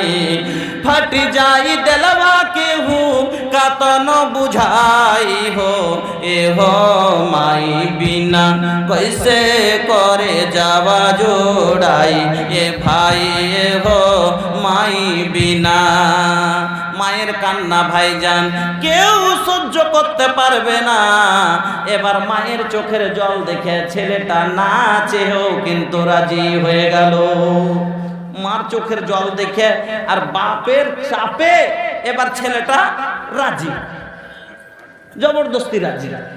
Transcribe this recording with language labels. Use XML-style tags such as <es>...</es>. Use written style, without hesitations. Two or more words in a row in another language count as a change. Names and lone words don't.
<bho>फट जाई दिलवा के हूँ कतनो बुझाई हो, ए हो माई बिना कैसे करे जावा जोड़ाई, ए भाई ए हो माई बिना।</bho> <bn>মায়ের কান্না ভাইজান কেউ সহ্য করতে পারবে না। এবার মায়ের চোখের জল দেখে ছেলেটা না চেয়েও কিন্তু রাজি হয়ে গেল। মার চোখের জল দেখে আর বাপের চাপে এবার ছেলেটা রাজি, জবরদস্তি রাজি।</bn>